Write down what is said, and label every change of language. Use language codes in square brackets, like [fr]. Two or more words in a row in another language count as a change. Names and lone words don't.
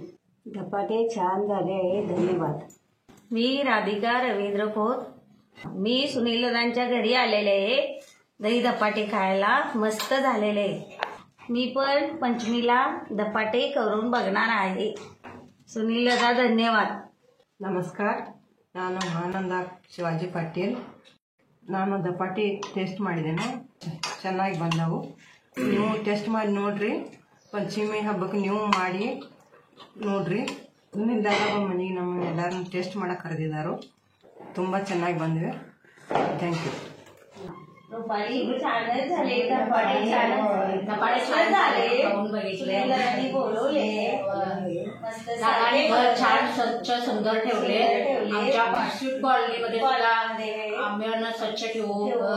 [mr] धपाटे छान झाले आहे. धन्यवाद. मी राधिका रवींद्र खोत. मी सुनीलदादांच्या घरी आलेले आहे दही धपाटे खायला. मस्त झालेले आहे. मी पण पंचमीला धपाटे करून बघणार आहे. सुनील दादा धन्यवाद. [kn] ನಮಸ್ಕಾರ, ನಾನು ಆನಂದ ಶಿವಾಜಿ ಪಾಟೀಲ್. ನಾನು ದಪಾಟಿ ಟೇಸ್ಟ್ ಮಾಡಿದ್ದೇನೆ, ಚೆನ್ನಾಗಿ ಬಂದವು. ನೀವು ಟೇಸ್ಟ್ ಮಾಡಿ ನೋಡ್ರಿ. ಪಂಚಮಿ ಹಬ್ಬಕ್ಕೆ ನೀವು ಮಾಡಿ ನೋಡ್ರಿ. ಸುನಿಲ್ ದಾದ ಮನೆಗೆ ನಮ್ಮನ್ನೆಲ್ಲರನ್ನು ಟೇಸ್ಟ್ ಮಾಡಕ್ಕೆ ಕರೆದಿದ್ದಾರೆ. ತುಂಬ ಚೆನ್ನಾಗಿ ಬಂದಿವೆ. [en] thank you. [mr] रुपाली छानच झाले धपाटे. धपाटे छान झाले. खाऊन बघितले. बोलवले. मस्त दादाने घर छान स्वच्छ सुंदर ठेवले. आमच्या स्वीट कॉलनीमध्ये सुद्धा आम्ही स्वच्छ ठेवू.